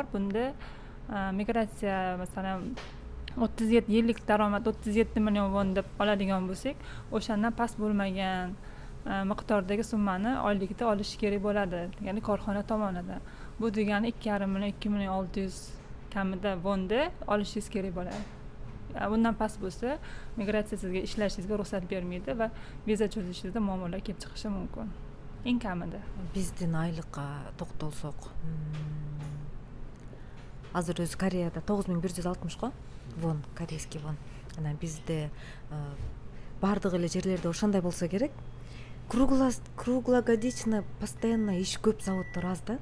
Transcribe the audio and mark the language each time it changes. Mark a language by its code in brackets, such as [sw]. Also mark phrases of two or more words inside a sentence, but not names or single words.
[uz] Bunda migratsiya masalan 37 yillik daromad 37 million won deb oladigan bo'lsak, o'shandan past bo'lmagan miqdordagi summani oylikda olish kerak bo'ladi, ya'ni korxona tomonidan. Bu degani 2,5 million 2,600 kamida wonda olishingiz kerak bo'ladi. Bundan past bo'lsa, migratsiya sizga ishlashingizga ruxsat bermaydi va viza cho'zishingizda muammolar kelib chiqishi mumkin. Eng kamida. [ky] Биздин айлыкка токтолсок, азыр өзү Кореяда 9160 го вон, [ru] корейский вон. [ky] Анан бизде бардык эле жерлерде ошондой болсо керек. [ru] Круглогодично постоянно [ky] иш көп, заводдор аз да.